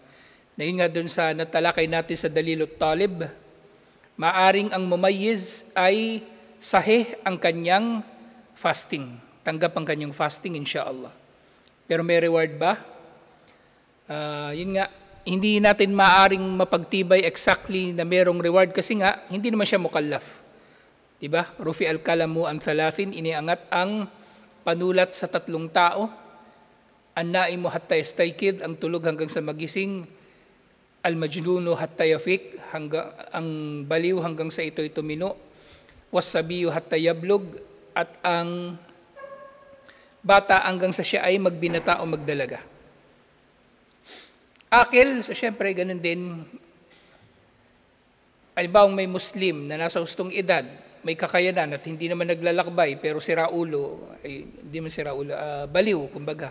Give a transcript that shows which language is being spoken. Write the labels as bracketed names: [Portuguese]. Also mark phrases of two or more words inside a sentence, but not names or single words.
[Filipino] Dahil nga dun sa natalakay natin sa Dalilot Talib, maaring ang mumayyiz ay sahih ang kanyang fasting. Tanggap ang kanyang fasting, [Arabic] إن شاء الله. [Filipino] Pero may reward ba? Yun nga, hindi natin maaring mapagtibay exactly na merong reward kasi nga, hindi naman siya mukallaf. [Arabic] Diba? رفع القلم عن ثلاث, [Filipino] iniangat ang panulat sa 3 tao. [Arabic] النائم حتى يستيقظ, [Filipino] ang tulog hanggang sa magising. [Arabic] المجنون حتى يفيق, [Filipino] ang baliw hanggang sa ito'y tumino. [Arabic] والصبي حتى يبلغ, [Filipino] at ang bata hanggang sa siya ay magbinata o magdalaga. Akil, so syempre ganun din. Halimbawa may Muslim na nasa hustong edad, may kakayanan at hindi naman naglalakbay, pero siraulo, hindi man siraulo, baliw, kumbaga.